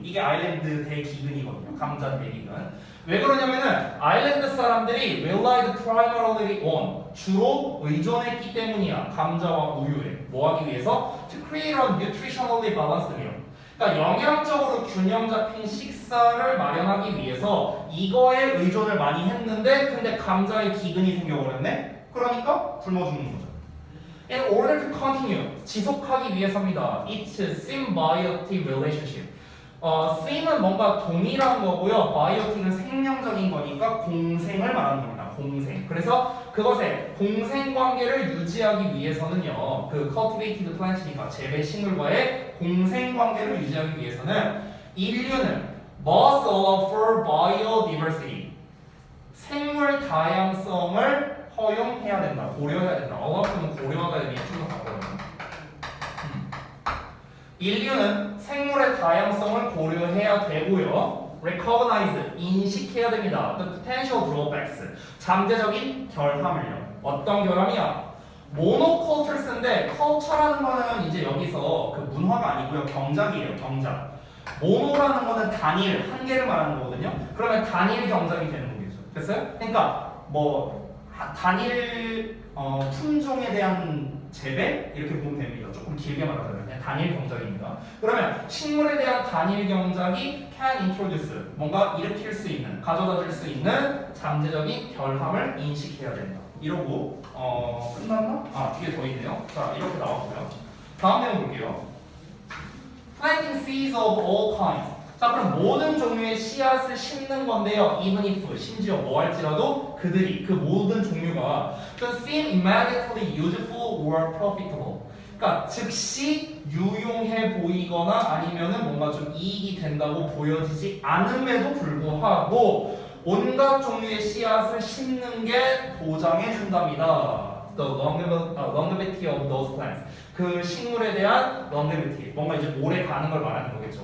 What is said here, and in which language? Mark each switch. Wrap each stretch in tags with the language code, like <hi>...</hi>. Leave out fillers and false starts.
<ko>이게 아일랜드 대기근이거든요. 감자 대기근. 왜 그러냐면은 아일랜드 사람들이</ko> <en>relied primarily on</en> <ko>주로 의존했기 때문이야. 감자와 우유에. 뭐 하기 위해서?</ko> <en>To create a nutritionally balanced meal.</en> <ko>그러니까 영양적으로 균형 잡힌 식사를 마련하기 위해서 이거에 의존을 많이 했는데 근데 감자에 기근이 생겨버렸네? 그러니까 굶어 죽는 거죠.</ko> <en>In order to continue,</en> <ko>지속하기 위해서입니다.</ko> <en>It's a symbiotic relationship.</en> <ko>symb은 뭔가 동일한 거고요. biotic은 생명적인 거니까 공생을 말하는 겁니다. 공생. 그래서 그것의 공생 관계를 유지하기 위해서는요. 그</ko> <en>cultivated plant</en> <ko>니까 재배 식물과의 공생 관계를 유지하기 위해서는 인류는</ko> <en>must allow for biodiversity.</en> <ko>생물 다양성을 허용해야 된다. 고려해야 된다. allow는 고려하다 의미 좀더 바꿔요. 인류는 생물의 다양성을 고려해야 되고요. recognize, 인식해야 됩니다.</ko> <en>The potential drawbacks,</en> <ko>잠재적인 결함을요. 어떤 결함이야? monocultures인데 culture라는 거는 이제 여기서 그 문화가 아니고요. 경작이에요. 경작. 모노라는 거는 단일, 한 개를 말하는 거거든요. 그러면 단일 경작이 되는 거겠죠. 됐어요? 그러니까 뭐 단일 품종에 대한 재배 이렇게 보면 됩니다. 조금 길게 말하자면 그냥 단일 경작입니다. 그러면 식물에 대한 단일 경작이</ko> <en>can introduce</en> <ko>뭔가 일으킬 수 있는 가져다 줄 수 있는 잠재적인 결함을 인식해야 된다. 이러고 끝났나? 뒤에 더 있네요. 자 이렇게 나왔고요. 다음 내용 볼게요.</ko> <en>Planting seeds of all kinds.</en> <ko>자 그럼 모든 종류의 씨앗을 심는 건데요.</ko> <en>Even if</en> <ko>심지어 뭐 할지라도 그들이 그 모든 종류가</ko> <en>seem immediately useful or profitable.</en> <ko>그러니까 즉시 유용해 보이거나 아니면은 뭔가 좀 이익이 된다고 보여지지 않음에도 불구하고 온갖 종류의 씨앗을 심는 게 보장해 준답니다.</ko> <en>The longevity of those plants.</en> <ko>그 식물에 대한 longevity, 뭔가 이제 오래 가는 걸 말하는 거겠죠.</ko>